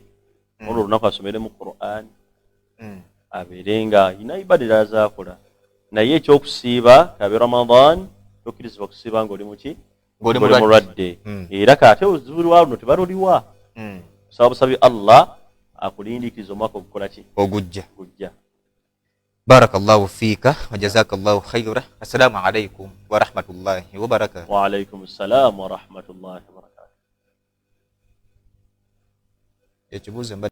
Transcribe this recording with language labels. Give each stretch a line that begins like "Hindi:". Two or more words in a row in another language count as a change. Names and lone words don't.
Ganda: Olwo olunaku asomere mu Qur'an. Abeere nga alina ibada endala z'akola. Naye ekyokusiiba kabe Ramadan tokkirizibwa kusiiba ng'oli muki? Ng'oli mulwadde. Era kate ozibulwa luno tebaluliwa. Kusaba busabi Allah akulindiikiriza omwaka okukola ki? Ogujja. Gujja.
Arabic: بارك الله فيك وجزاك الله خيرا. السلام عليكم ورحمة الله وبركاته. وعليكم السلام ورحمة الله وبركاته.
Ganda: Ekibuuzo